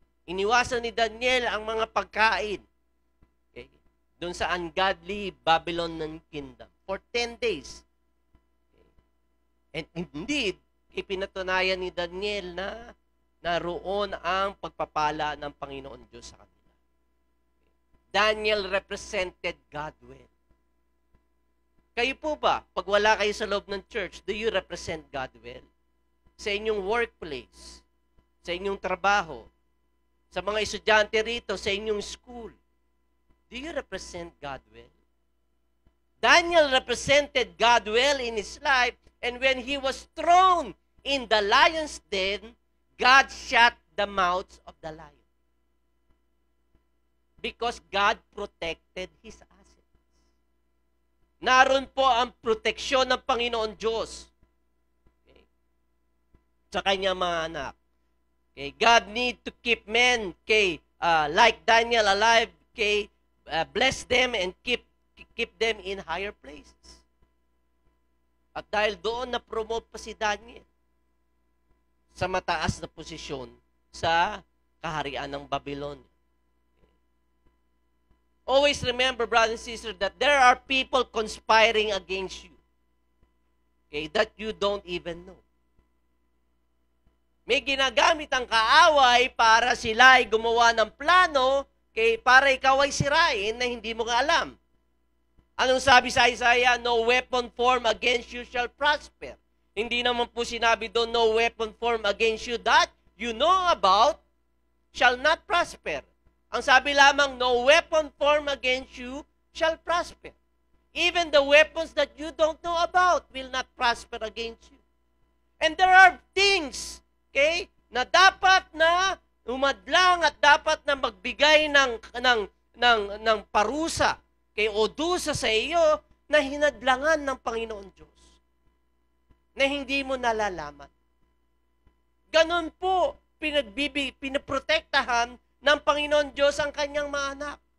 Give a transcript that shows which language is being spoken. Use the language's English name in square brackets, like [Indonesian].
[Filipino] Iniwasan ni Daniel ang mga pagkain. [English] Okay? [Filipino] Doon sa [English] ungodly Babylonian kingdom. For 10 days. Okay? And indeed, [Filipino] ipinatunayan ni Daniel na naroon ang pagpapala ng Panginoon Diyos sa kanila. [English] Daniel represented God well. [Filipino] Kayo po ba, pag wala kayo sa loob ng church, [English] do you represent God well? [Filipino] Sa inyong workplace, sa inyong trabaho, sa mga estudyante rito, sa inyong school, [English] do you represent God well? Daniel represented God well in his life, and when he was thrown in the lion's den, God shut the mouths of the lion. Because God protected His assets. [Filipino] Naroon po ang proteksyon ng Panginoon Diyos. Okay. Sa kanyang mga anak. Okay. [English] God need to keep men, like Daniel alive, bless them and keep them in higher places. [Filipino] At dahil doon na-promote pa si Daniel sa mataas na posisyon sa kaharian ng Babylonia. [English] Always remember, brothers and sisters, that there are people conspiring against you. Okay, that you don't even know. [Filipino] May ginagamit ang kaaway para sila ay gumawa ng plano, para ikaw ay sirain na hindi mo alam. Anong sabi sa Isaiah? [English] No weapon formed against you shall prosper. [Filipino] Hindi naman po sinabi doon, [English] no weapon formed against you that you know about shall not prosper. [Filipino] Ang sabi lamang, [English] no weapon formed against you shall prosper. Even the weapons that you don't know about will not prosper against you. And there are things, [Filipino] na dapat na umadlang at dapat na magbigay ng parusa, o dusa sa iyo na hinadlangan ng Panginoon Diyos. Na hindi mo nalalaman. Ganon po, pinaprotektahan ng Panginoon Diyos ang kanyang mga anak.